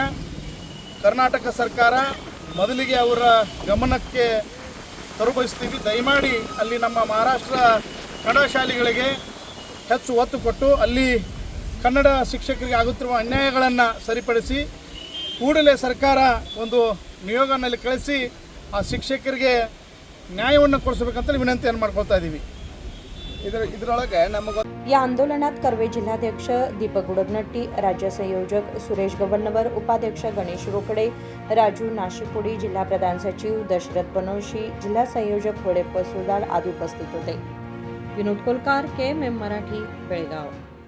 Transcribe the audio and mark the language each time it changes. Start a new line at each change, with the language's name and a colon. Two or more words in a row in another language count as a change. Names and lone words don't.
Kannada: ಕರ್ನಾಟಕ ಸರ್ಕಾರ ಮೊದಲಿಗೆ ಅವರ ಗಮನಕ್ಕೆ ತರಬಯಸ್ತೀವಿ, ದಯಮಾಡಿ ಅಲ್ಲಿ ನಮ್ಮ ಮಹಾರಾಷ್ಟ್ರ ಕನ್ನಡ ಶಾಲೆಗಳಿಗೆ ಹೆಚ್ಚು ಒತ್ತು ಕೊಟ್ಟು ಅಲ್ಲಿ ಕನ್ನಡ ಶಿಕ್ಷಕರಿಗೆ ಆಗುತ್ತಿರುವ ಅನ್ಯಾಯಗಳನ್ನು ಸರಿಪಡಿಸಿ ಕೂಡಲೇ ಸರ್ಕಾರ ಒಂದು ನಿಯೋಗನಲ್ಲಿ ಕಳಿಸಿ ಆ ಶಿಕ್ಷಕರಿಗೆ ನ್ಯಾಯವನ್ನು ಕೊಡಿಸಬೇಕಂತ ವಿನಂತಿಯನ್ನು ಮಾಡ್ಕೊಳ್ತಾ ಇದ್ದೀವಿ। ಇದರೊಳಗೆ ನಮಗೆ
Marathi: या आंदोलनात कर्वे जिल्हाध्यक्ष दीपक गुडगनट्टी, राज्य संयोजक सुरेश गव्हर्नवर, उपाध्यक्ष गणेश रोकडे, राजू नाशिपुडी, जिल्हा प्रधान सचिव दशरथ बनोशी, जिल्हा संयोजक वडेप्प सुदाळ आदी उपस्थित होते। विनोद कोलकार, KMM मराठी, बेळगाव।